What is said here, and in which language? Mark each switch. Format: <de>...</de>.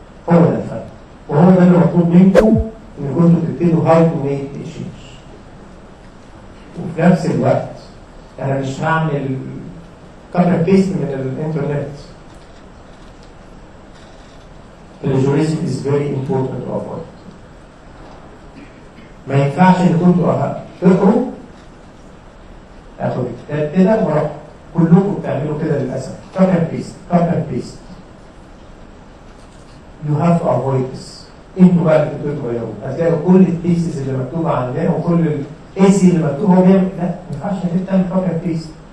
<ar>هو ده الفرق، وهو ده اللي مطلوب منكم ان كنتوا تبتدوا</ar> <en>how to make a change.</en> <ar>وفي نفس الوقت انا مش هعمل كوبي بيست من الانترنت.</ar> <en>Plagiarism is very important to avoid.</en> <ar>ما ينفعش ان كنتوا تقروا اخد الكتاب كده واروح كلكم بتعملوا كده للاسف</ar> <en>copy and paste. You have to avoid this.</en> <ar>انتوا بقى اللي بتبتدوا تغيروا، هتلاقوا كل البيسز اللي مكتوبه عندنا وكل الايسي اللي مكتوب هو بيعمل لا، ما ينفعش انك تعمل</ar> <en>copy and paste.</en>